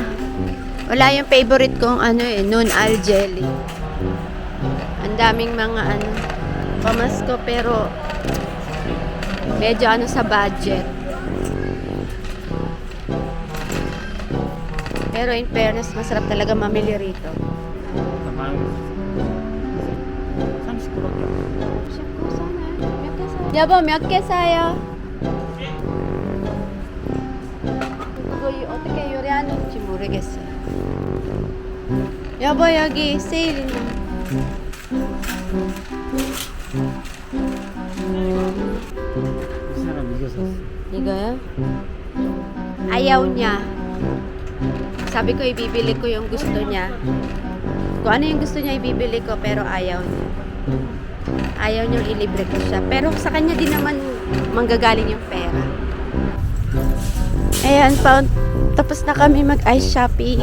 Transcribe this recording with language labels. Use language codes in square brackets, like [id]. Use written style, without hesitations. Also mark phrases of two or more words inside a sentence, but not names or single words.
[tl] Wala yung favorite kong Nunal jelly. Ang daming mga pamasko pero medyo sa budget. Pero [en] in fairness, [tl] masarap talaga mamili rito. [ko] 여보, 몇 개 사요? 그거 어떻게 요리하는지 모르겠어요. 여보, 여기 세일 있는. 이거요? [tl] Ayaw niya. Sabi ko ibibili ko yung gusto niya. Kung ano yung gusto niya ibibili ko pero ayaw niya. Ayaw niyang ilibre ko siya. Pero sa kanya din naman manggagaling yung pera. Ayan, tapos na kami mag- [en] ice shopping.